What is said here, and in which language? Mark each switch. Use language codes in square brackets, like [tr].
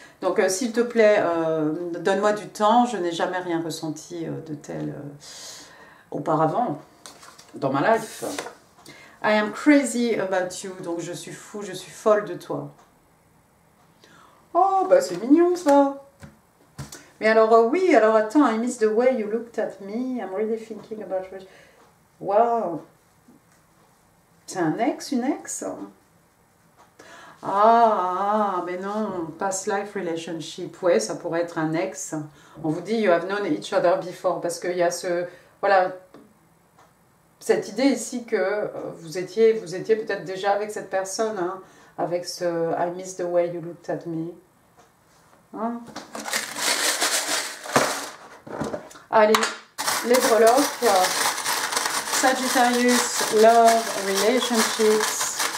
[fr] Donc, s'il te plaît, donne-moi du temps. Je n'ai jamais rien ressenti de tel auparavant dans ma life. [en] I am crazy about you. [fr] Donc, je suis fou, je suis folle de toi. Oh, bah c'est mignon ça. Mais alors, oui, alors attends, [en] I miss the way you looked at me. I'm really thinking about you. Wow. [fr] C'est un ex, une ex? Mais non, [en] past life relationship. [fr] Ouais, ça pourrait être un ex. On vous dit, [en] you have known each other before. [fr] Parce qu'il y a voilà, cette idée ici que vous étiez peut-être déjà avec cette personne, hein, avec ce [en] I miss the way you looked at me. [fr] Hein? Allez, les breloques. Sagittarius, love, relationships.